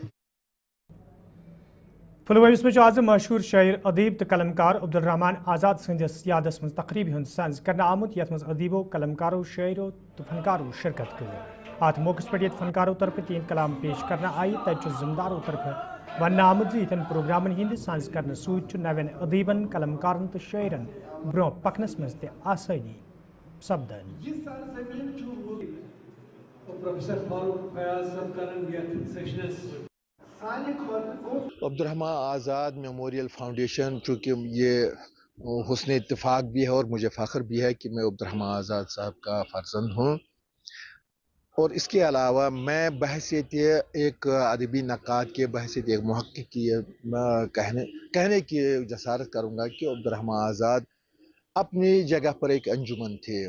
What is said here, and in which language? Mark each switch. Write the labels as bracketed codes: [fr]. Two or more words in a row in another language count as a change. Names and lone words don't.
[ks] पुलवामा में आज मशहूर शायर अदीब तो कलमकार अब्दुलरहमान आज़ाद सदिस यादस मज तकरीब हूँ साज करना आमुत यथ मज अदीबों कलमकारों शायरों तो फनकारों शिरकत कर। अत मौके पर फनकारों तरफ 3 कलाम पेश करना आई। तत जिम्मेदारों तरफ वन आमुत यन प्रोग्रामन हिंद साज करने सत नवन अदीबन कलमकारन तो शायरन ब्रो पकनस मज त आसानी सपदन। [ur] عبدالرحمن آزاد میموریل فاؤنڈیشن، چونکہ یہ حسن اتفاق بھی ہے اور مجھے فخر بھی ہے کہ میں عبدالرحمن آزاد صاحب کا فرزند ہوں، اور اس کے علاوہ میں بحیثیت ایک ادبی نقاد کے بحیثیت ایک محقق کی کہنے کی جسارت کروں گا کہ عبدالرحمن آزاد اپنی جگہ پر ایک انجمن تھے.